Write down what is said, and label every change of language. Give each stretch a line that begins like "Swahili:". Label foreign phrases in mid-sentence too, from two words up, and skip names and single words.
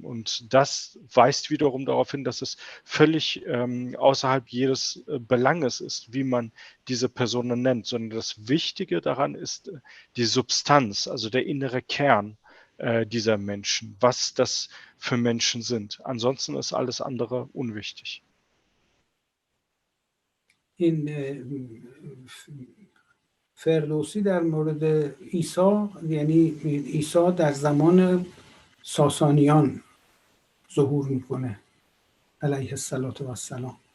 German: Und das weist wiederum darauf hin, dass es völlig außerhalb jedes Belanges ist, wie man diese Personen nennt, sondern das Wichtige daran ist die Substanz, also der innere Kern dieser Menschen, was das für Menschen sind. Ansonsten ist alles andere unwichtig.
Persian: این فردوسی در مورد عیسی، یعنی عیسی در زمان ساسانیان ظهور میکنه
Arabic: علیه السلام.